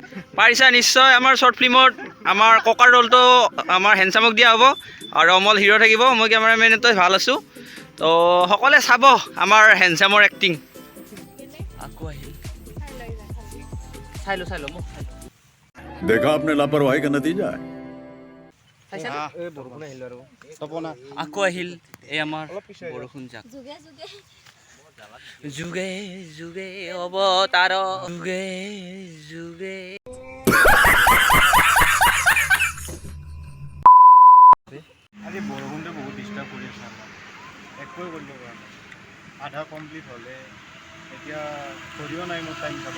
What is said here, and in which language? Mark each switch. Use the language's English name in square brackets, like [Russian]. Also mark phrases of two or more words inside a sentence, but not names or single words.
[Assamese] পাৰিছা নিশ্চয় আমাৰ শ্বৰ্ট ফিল্মত আমাৰ ককাৰ ৰোলটো আমাৰ হেণ্ডচামক দিয়া হ'ব আৰু অমল হিৰো থাকিব মই কেমেৰামেনটো ভাল আছোঁ তো সকলোৱে চাব আমাৰ হেণ্ডচামৰ এক্টিং আকৌ আহিল চাই লো মোক [Hindi] देखा आपने लापरवाही का नतीजा है [Assamese] তপনা আকৌ আহিল এই আমাৰ বৰষুণ যাক যুগে যুগে অৱতাৰ যুগে আজি বৰষুণটো বহুত ডিষ্টাৰ্ব কৰি আছে আমাক একোৱে কৰিব পৰা নাই আধা কমপ্লিট হ'লে এতিয়া কৰিও নাই মোৰ টাইম চাব